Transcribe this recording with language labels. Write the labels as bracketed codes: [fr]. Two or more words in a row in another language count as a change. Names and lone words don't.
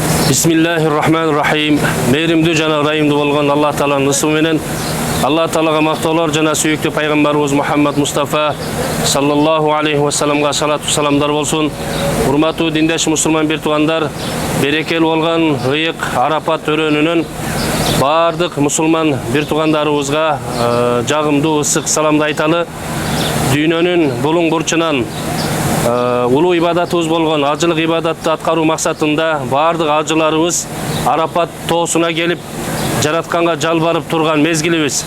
[ar] بسم الله الرحمن الرحيم. [ky] Meyrimdүү жана ырайымдуу болгон Аллах Тааланын ысымы менен Аллах Таалага мактоолор жана сүйүктүү пайгамбарыбыз Мухаммад Мустафа [ar] صلى الله عليه وسلم [ky] салату саламдар болсун. Урматтуу диндеш мусулман бир туугандар, берекелүү болгон ыйык Арапат төрөнүнөн бардык мусулман бир туугандарыбызга жагымдуу ысык саламды айталы. Дүйнөнүн булуң бурчунан улуу ибадатыбыз болгон ажылык ибадатты аткаруу максатында бардык ажыларыбыз Арапат тоосуна келип жаратканга жалбарып турган мезгилибиз.